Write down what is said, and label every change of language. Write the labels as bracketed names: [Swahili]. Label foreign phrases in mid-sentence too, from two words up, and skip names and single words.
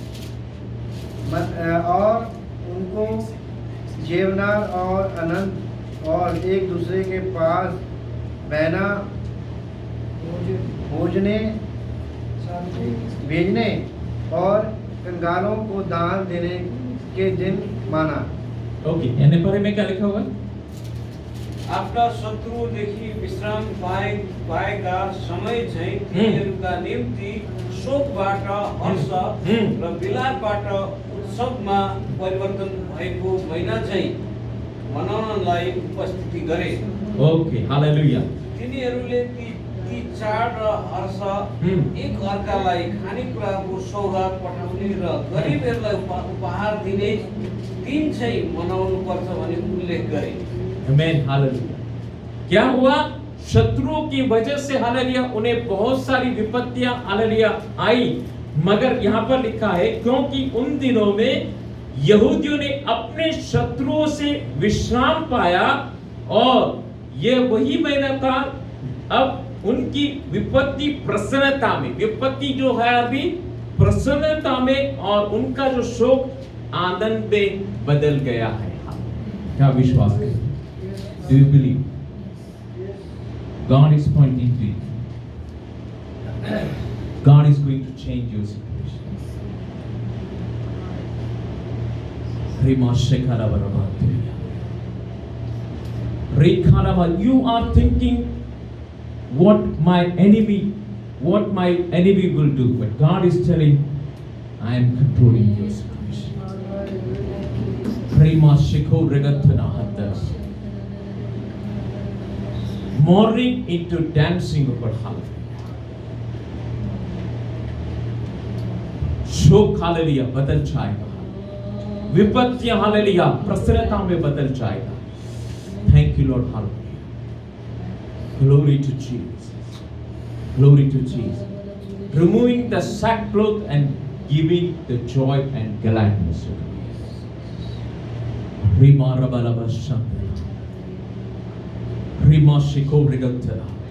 [Hindi] और उनको जेवनार और आनंद और एक दूसरे के पास बहना भेजने और कंगालों को दान देने के दिन माना। ओके, यानी परे में क्या लिखा हुआ? [Nepali] आफ्ना शत्रुदेखि विश्राम पाएका समय चाहिँ तिनीहरूका निम्ति शोकबाट हर्ष र विलापबाट उत्सवमा परिवर्तन भएको महिना चाहिँ मनाउनलाई उपस्थिति गरे। [Hindi] ओके, हालेलुया। [Nepali] तिनीहरूले ती चाड र हर्ष एक अर्कालाई खानेकुराको सौगात पठाउने र गरिबहरूलाई उपहार दिने दिन चाहिँ मनाउनु पर्छ भन्ने उल्लेख गरे। [Hindi] आमीन, हालेलुया। क्या हुआ? शत्रुओं की वजह से हालेलुया उन्हें बहुत सारी विपत्तियां हालेलुया आई, मगर यहाँ पर लिखा है क्योंकि उन दिनों में यहूदियों ने अपने शत्रुओं से विश्राम पाया, और ये वही महीना था। अब उनकी विपत्ति प्रसन्नता में, विपत्ति जो है अभी प्रसन्नता में, और उनका जो शोक आनंद में बदल गया है। क्या विश्वास है? [English] Do you believe? God is pointing to you. God is going to change your situation. You are thinking what my enemy will do, but God is telling, I am controlling your situation. Mourning into dancing over hallelujah. [Hindi] शोक हालेलुया बदल जाएगा, विपत्तियां हालेलुया प्रसन्नता में बदल जाएगा। [English] thank you Lord, hallelujah. glory to Jesus, glory to Jesus. Removing the sackcloth and giving the joy and gladness. Rima Rabalaba Shanda. Rima Shiko Rigatara.